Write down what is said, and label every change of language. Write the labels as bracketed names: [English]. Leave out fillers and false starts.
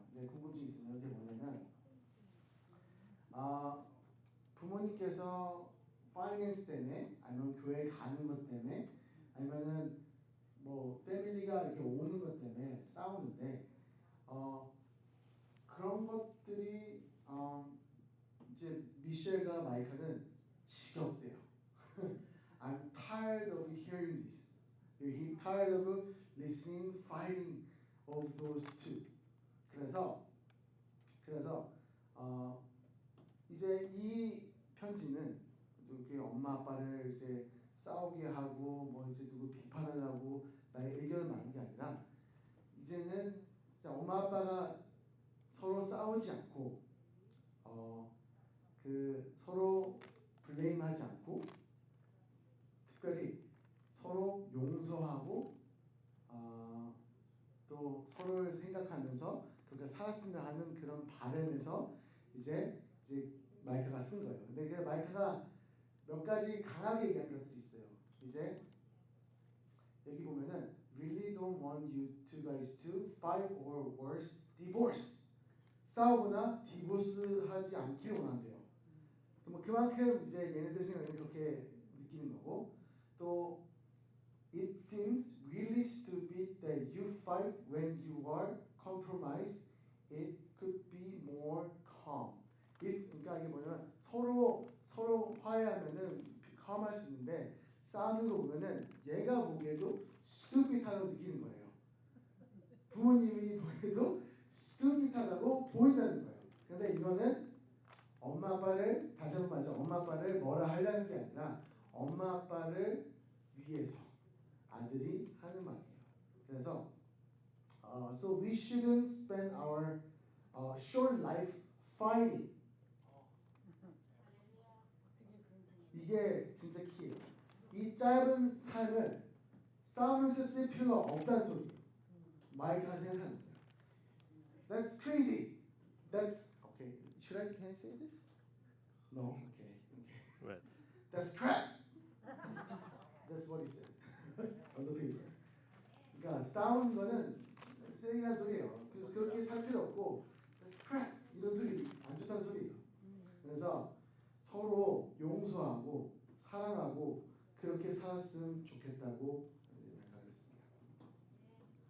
[Korean] 이제 궁금증이 있으면 이게 뭐냐면 부모님께서 파이낸스 때문에 아니면 교회 가는 것 때문에 아니면은 뭐 패밀리가 이렇게 오는 것 때문에 싸우는데 그런 것들이 이제 미셸과 마이카는 지겹대요. [English] I'm tired of hearing this. You're tired of listening, fighting of those two. [Korean] 그래서 이제 이 편지는 이렇게 엄마 아빠를 이제 싸우게 하고 뭐 이제 누구 비판하려고 나의 의견을 말하는 게 아니라 이제는 엄마 아빠가 서로 싸우지 않고 그 서로 블레임하지 않고 특별히 서로 용서하고 또 서로를 생각하면서 그렇게 살았으면 하는 그런 바램에서 이제 마이크가 쓴 거예요. 근데 그 마이크가 몇 가지 강하게 얘기한 것들이 있어요. 이제 여기 보면은 [English] really don't want you two guys to fight or worse divorce. [Korean] 싸우거나 디보스하지 않기를 원한대요. 뭐 그만큼 이제 얘네들 생각에 그렇게 느끼는 거고 또 [English] it seems really stupid that you fight when you are compromised. It could be more calm. [Korean] 그러니까 이게 뭐냐면 서로 화해하면은 calm할 수 있는데 싸우는 거 보면은 얘가 보기에도 stupid하다고 느끼는 거예요. 부모님이 보기에도 stupid하다고 보인다는 거예요. 근데 이거는 엄마 아빠를 다시 한번 말하죠. 엄마 아빠를 뭐라 하려는 게 아니라 엄마 아빠를 위해서 아들이 하는 말이에요. 그래서 [English] so we shouldn't spend our short life fighting. [Korean] 이게 진짜 키예요. 이 짧은 삶을 싸우면서 쓸 필요가 없다는 소리예요. 마이크가 생각하는 거예요. [English] That's crazy. That's okay. Can I say this? No. Okay. Right. That's crap. That's what he said on the paper. [Korean] 그러니까 싸우는 거는 쓰레기란 소리예요. 그래서 그렇게 살 필요 없고 [English] That's crap. [Korean] 이런 소리 안 좋다는 소리예요. 그래서 서로 용서하고 사랑하고 그렇게 살았으면 좋겠다고 생각했습니다.